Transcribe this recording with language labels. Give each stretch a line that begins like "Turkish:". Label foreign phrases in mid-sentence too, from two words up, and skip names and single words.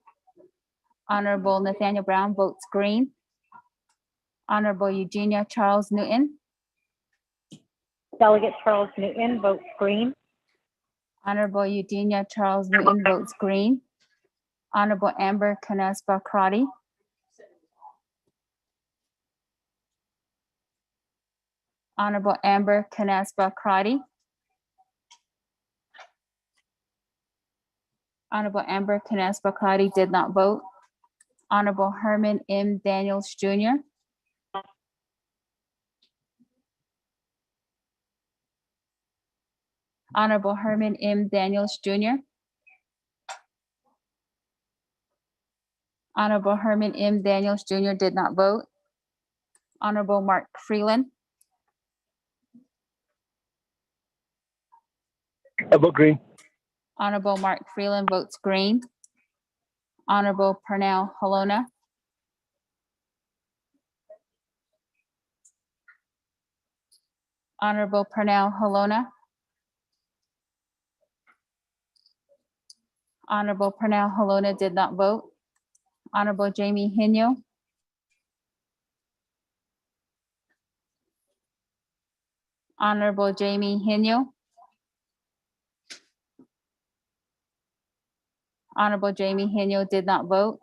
English: Honorable Nathaniel Brown votes green. Honorable Eugenia Charles Newton. Delegate Charles Newton votes green. Honorable Eugenia Charles Newton votes green. Honorable Amber Canespa Crotty. Honorable Amber Canespa Crotty. Honorable Amber Canespa Crotty did not vote. Honorable Herman M. Daniels Jr. Honorable Herman M. Daniels Jr. Honorable Herman M. Daniels Jr. did not vote. Honorable Mark Freeland. I vote green. Honorable Mark Freeland votes green. Honorable Pernell Halona. Honorable Pernell Halona. Honorable Pernell Halona did not vote. Honorable Jamie Hino. Honorable Jamie Henyo. Honorable Jamie Henyo did not vote.